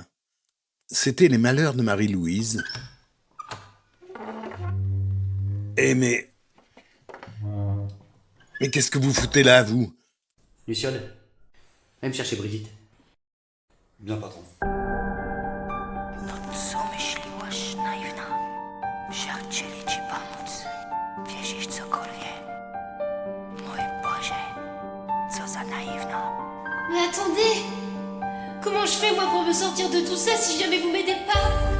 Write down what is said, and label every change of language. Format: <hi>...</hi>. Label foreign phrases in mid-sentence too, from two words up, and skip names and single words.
<fr>C'était les malheurs de Marie-Louise. Eh mais qu'est-ce que vous foutez là, vous? Luciole, viens me chercher Brigitte. Bien, patron.</fr> <pl>Co myśliłaś, naiwna, że chcieli ci pomóc? Wierzysz cokolwiek? Mój Boże.</pl> <fr>Mais attendez! Comment je fais moi pour me sortir de tout ça si jamais vous m'aidez pas?</fr>